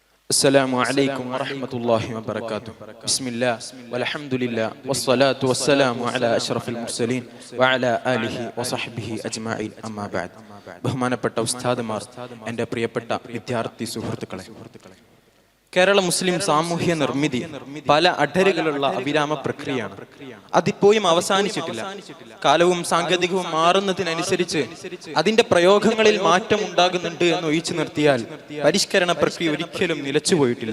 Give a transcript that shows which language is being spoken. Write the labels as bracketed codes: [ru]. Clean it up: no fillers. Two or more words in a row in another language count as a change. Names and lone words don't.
[ar] السلام عليكم ورحمة الله وبركاته. بسم الله والحمد لله والصلاة والسلام على أشرف المرسلين وعلى آله وصحبه أجمعين. أما بعد. [ml] ബഹുമാനപ്പെട്ട ഉസ്താദുമാർ, എൻ്റെ പ്രിയപ്പെട്ട വിദ്യാർത്ഥി സുഹൃത്തുക്കളെ, കേരള മുസ്ലിം സാമൂഹ്യ നിർമ്മിതി പല അഡരുകളുള്ള അവിരാമ പ്രക്രിയയാണ്. അതിപ്പോഴും അവസാനിച്ചിട്ടില്ല. കാലവും സാങ്കേതികവും മാറുന്നതിനനുസരിച്ച് അതിന്റെ പ്രയോഗങ്ങളിൽ മാറ്റം ഉണ്ടാകുന്നുണ്ട് എന്ന് ഒഴിച്ചു നിർത്തിയാൽ പരിഷ്കരണ പ്രക്രിയ ഒരിക്കലും നിലച്ചുപോയിട്ടില്ല.